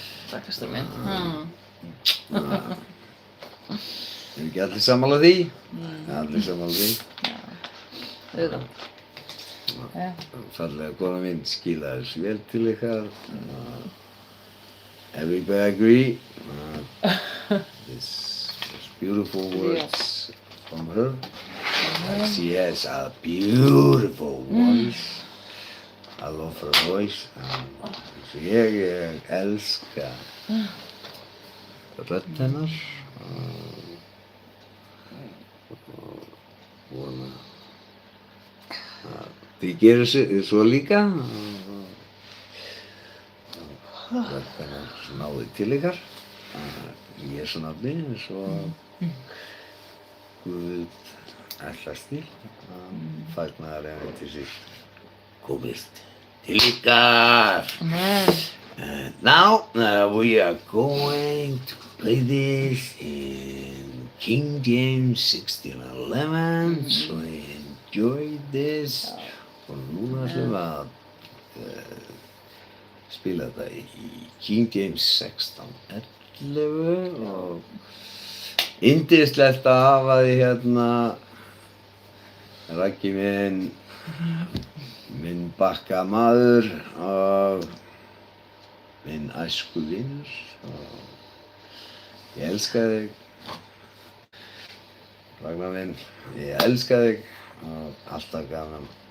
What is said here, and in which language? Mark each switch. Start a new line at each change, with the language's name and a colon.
Icelandic: Takk, ástin mín. Erum ekki allir sammála því? Allir sammála því. Auðvitað. Fallega kona mín skilaði þessu vel til ykkar.
English: Everybody agree. This was beautiful words from her. She has a beautiful voice.
Icelandic: I love her voice. Så ég elska rödd hennar. Vona að þið gerir svo líka. Rödd hennar náði til ykkar. Í Jesú nafni, svo Guð ætlast til að fagnaðarerindi sitt komist til ykkar. Amen.
English: Now we are going to play this in King James 16:11, so enjoy this.
Icelandic: Og núna ætlum við að spila þetta í King James 16:11 og yndislegt að hafa því hérna Raggi minn bakka maður og minn æskuvinur og ég elska þig Ragnar minn, ég elska þig og alltaf gaman